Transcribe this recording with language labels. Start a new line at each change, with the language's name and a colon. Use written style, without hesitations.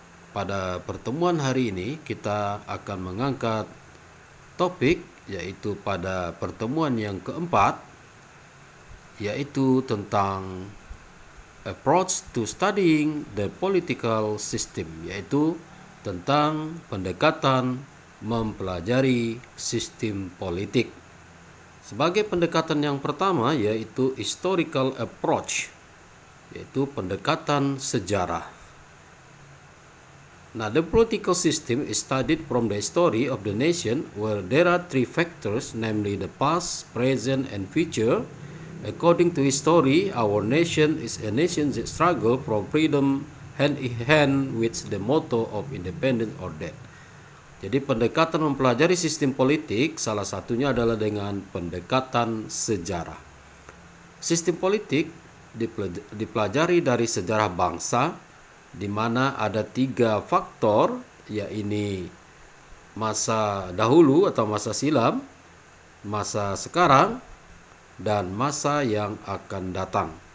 Indonesian: Pada pertemuan hari ini kita akan mengangkat topik, yaitu pada pertemuan yang keempat, yaitu tentang
English: approach to studying the political system,
Indonesian: yaitu tentang pendekatan mempelajari sistem politik. Sebagai pendekatan yang pertama yaitu historical approach, yaitu pendekatan sejarah.
English: Now, the political system is studied from the history of the nation, where there are three factors, namely the past, present, and future. According to history, our nation is a nation that struggle for freedom hand in hand with the motto of independence or death.
Indonesian: Jadi pendekatan mempelajari sistem politik salah satunya adalah dengan pendekatan sejarah. Sistem politik dipelajari dari sejarah bangsa, di mana ada tiga faktor, yaitu masa dahulu atau masa silam, masa sekarang, dan masa yang akan datang.